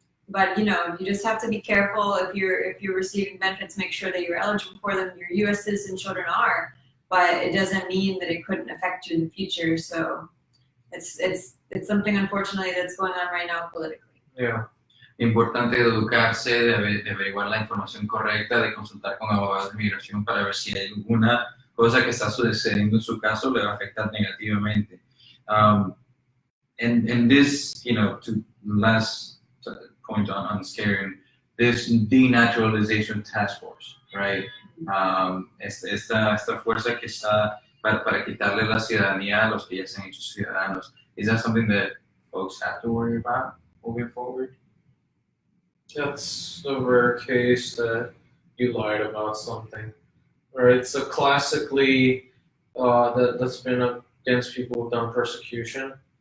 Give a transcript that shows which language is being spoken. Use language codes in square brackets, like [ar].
[en] But you just have to be careful if you're receiving benefits. Make sure that you're eligible for them. Your U.S. citizen children are, but it doesn't mean that it couldn't affect you in the future. So it's something unfortunately that's going on right now politically. Yeah. [es] Importante educarse, de averiguar la información correcta, de consultar con abogados de migración para ver si hay alguna cosa que está sucediendo en su caso le va a afectar negativamente. [en] And this, to last point on scaring, this denaturalization task force, right? [es] Esta fuerza que está para quitarle la ciudadanía a los que ya se han hecho ciudadanos. [en] Is that something that folks have to worry about moving forward? That's a rare case that you lied about something, right? So classically, that's been against people who've done persecution.